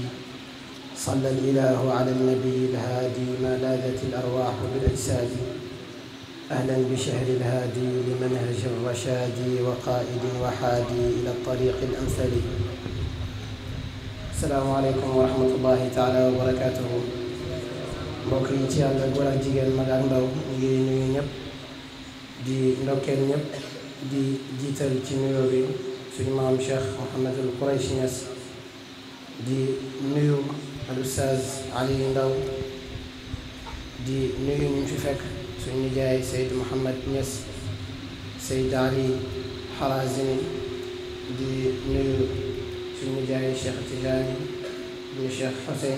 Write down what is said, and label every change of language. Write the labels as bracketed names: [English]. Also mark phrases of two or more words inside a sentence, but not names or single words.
[Arabic] صلى الإله على النبي الهادي ما لاذت الأرواح بالأجساد. أهلا بشهر الهادي لمنهج الرشاد وقائد وحادي إلى الطريق الأمثل. السلام عليكم ورحمة الله تعالى وبركاته. [Wolof] mbokk yi ci yàlla góor ak jigéen mag ak ndaw ñu ngi nuyu ñëpp di ndokkeel ñëpp di jiital ci nuyoo bi suñu maam Cheikh Mouhamadul Qurayshi Niass di nuyu al Oustaz Ali Ndaw di nuyu ñu fi fekk suñu nijaay Seyd Mouhamad Niass, Seyd Ali Harazimi, di nuyu suñu nijaay Cheikh Tidiane ñu Cheikh Hussein,